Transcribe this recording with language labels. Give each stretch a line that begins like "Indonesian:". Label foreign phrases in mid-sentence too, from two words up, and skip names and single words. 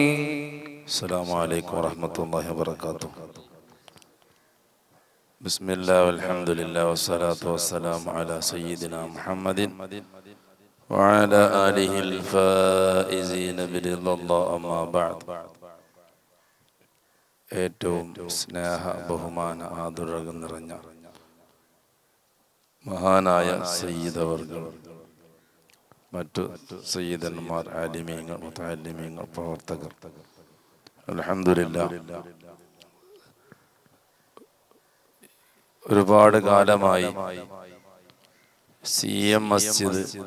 Arabic: السلام عليكم ورحمة الله وبركاته. بسم الله والحمد لله والصلاة والسلام على سيدنا محمد وعلى آله الفائزين برضا الله أما بعد.
Malayalam: ഏറ്റവും സ്നേഹ ബഹുമാന ആദരവ് നിറഞ്ഞ മഹാനായ സയ്യിദ് അവർകൾ, മറ്റു സയ്യിദന്മാർ, ആലിമീങ്ങൾ, മുതഅല്ലിമീങ്ങൾ, പ്രവർത്തകർ, അൽഹംദുലില്ലാഹ് ഒരുപാട് കാലമായി CM മസ്ജിദ്